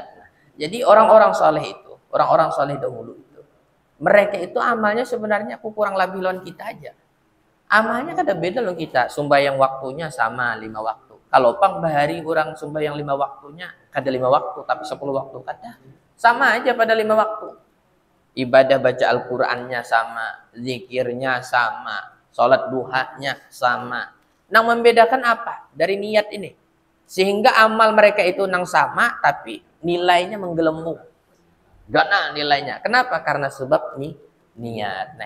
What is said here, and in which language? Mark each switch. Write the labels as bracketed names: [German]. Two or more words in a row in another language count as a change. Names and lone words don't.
[Indonesian] Nah, jadi orang-orang soleh itu, orang-orang soleh dahulu itu, mereka itu amalnya sebenarnya kurang lebih lawan kita aja. [Banjar] Amalnya kada beda loh kita. Sembahyang waktunya sama 5 waktu. Kalau pang bahari orang sembahyang 5 waktunya, kada 5 waktu, tapi 10 waktu kada. [Indonesian] Sama aja pada 5 waktu. Ibadah baca Al-Qur'annya sama, zikirnya sama, salat duhanya sama. Nang membedakan apa? Dari niat ini. Sehingga amal mereka itu nang sama, tapi nilainya menggelembung. Gana nilainya. Kenapa? Karena sebab niat.